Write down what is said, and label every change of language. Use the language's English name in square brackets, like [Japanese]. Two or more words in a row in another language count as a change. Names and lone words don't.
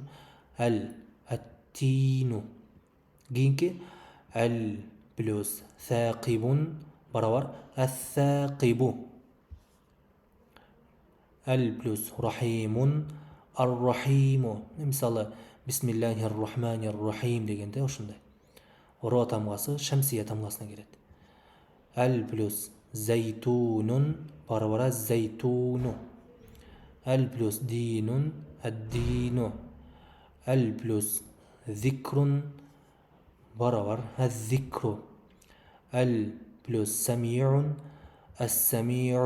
[Kyrgyz] Ат-тину. Кийинки ал плюс сaqibun барабар ас-сaqибу. Ал плюс рахимун ар-рахиму. Мисалы, [Arabic] بسم الله الرحمن الرحيم [Kyrgyz] дегенде ошондой. Ро тамгасы Шамсия тамгасына кирет. Ал плюс зайтунун бара-бара зайтуну. Әл плюс динун әддину. Әл плюс зикрун бара-бар әззикру. Әл плюс самиун әс-самиу.